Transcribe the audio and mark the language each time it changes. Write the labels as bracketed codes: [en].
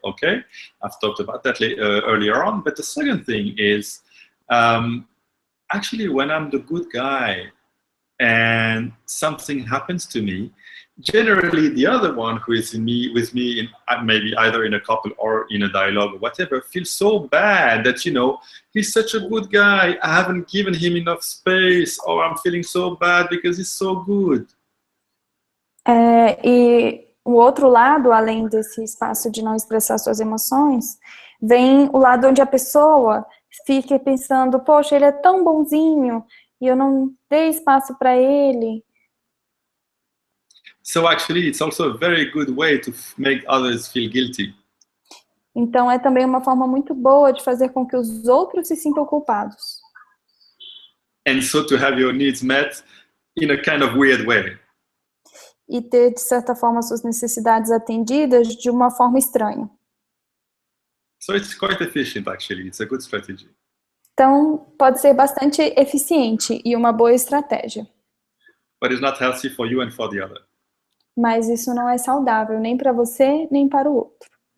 [en] Okay, I've talked about that earlier on. But the second thing is actually when I'm the good guy and something happens to me, generally the other one who is with me maybe either in a couple or in a dialogue or whatever feels so bad that he's such a good guy, I haven't given him enough space, or I'm feeling so bad because he's so good. [pt] E o outro lado, além desse espaço de não expressar suas emoções, vem o lado onde a pessoa fica pensando, poxa, ele é tão bonzinho e eu não dei espaço para ele. [en] So actually, it's also a very good way to make others feel guilty. [pt] Então é também uma forma muito boa de fazer com que os outros se sintam culpados. [en] And so to have your needs met in a kind of weird way. [pt] E ter, de certa forma, suas necessidades atendidas de uma forma estranha. [en] So it's quite efficient, actually. It's a good strategy. [pt] Então, pode ser bastante eficiente e uma boa estratégia. [en] But it's not healthy for you and for the other. [pt] Mas isso não é saudável nem para você, nem para o outro.